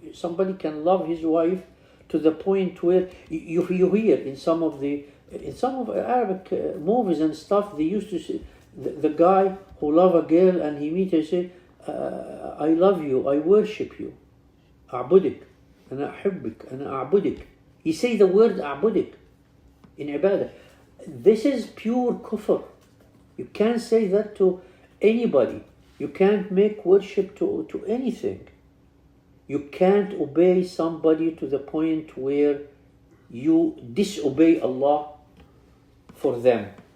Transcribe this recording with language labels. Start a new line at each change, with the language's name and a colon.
English: Somebody can love his wife to the point where you hear in some of Arabic movies and stuff, they used to say the guy who love a girl and he meet her say, I love you, I worship you.
Arabic: أعبدك أنا أحبك أنا أعبدك.
English: He say the word أعبدك in ibadah. This is pure kufr. You can't say that to anybody. You can't make worship to anything. You can't obey somebody to the point where you disobey Allah for them.